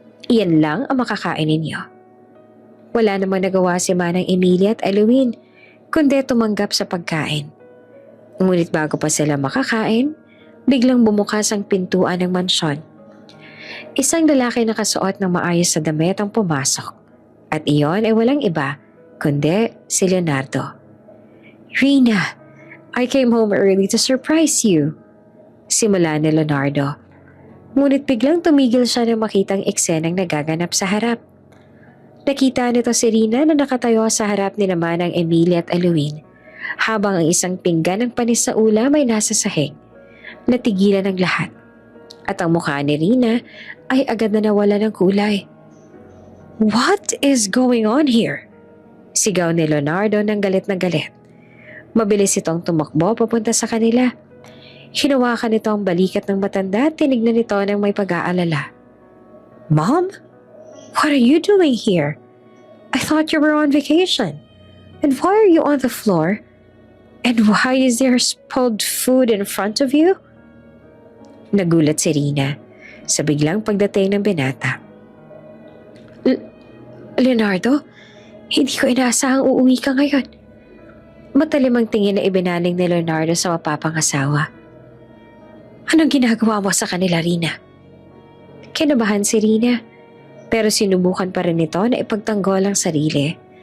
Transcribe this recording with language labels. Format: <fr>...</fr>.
<tl>Iyan lang ang makakainin niyo. Wala namang nagawa si Manang Emilia at Eloise kundi tumanggap sa pagkain. Ngunit bago pa sila makakain, biglang bumukas ang pintuan ng mansyon. Isang lalaki na kasuot ng maayos sa damit ang pumasok at iyon ay walang iba kundi si Leonardo.</tl> <en>Rina, I came home early to surprise you.</en> <tl>Simula ni Leonardo. Ngunit biglang tumigil siya nang makitang eksenang nagaganap sa harap. Nakita nito si Rina na nakatayo sa harap ni naman ng Emilia at Eloise habang ang isang pinggan ng panis sa ulam ay nasa sahig. Natigilan ang lahat. At ang mukha ni Rina ay agad na nawala ng kulay.</tl> <en>What is going on here?</en> <tl>Sigaw ni Leonardo ng galit na galit. Mabilis itong tumakbo papunta sa kanila. Hinawakan nito ang balikat ng matanda at tinignan nito ng may pag-aalala.</tl> <en>Mom? What are you doing here? I thought you were on vacation. And why are you on the floor? And why is there spoiled food in front of you?</en> <tl>Nagulat si Rina sa biglang pagdating ng binata. Leonardo, hindi ko inaasahang uuwi ka ngayon. Matalim ang tingin na ibinaling ni Leonardo sa mapapangasawa. Anong ginagawa mo sa kanila, Rina? Kinabahan si Rina, pero sinubukan pa rin ito na ipagtanggol ang sarili.</tl>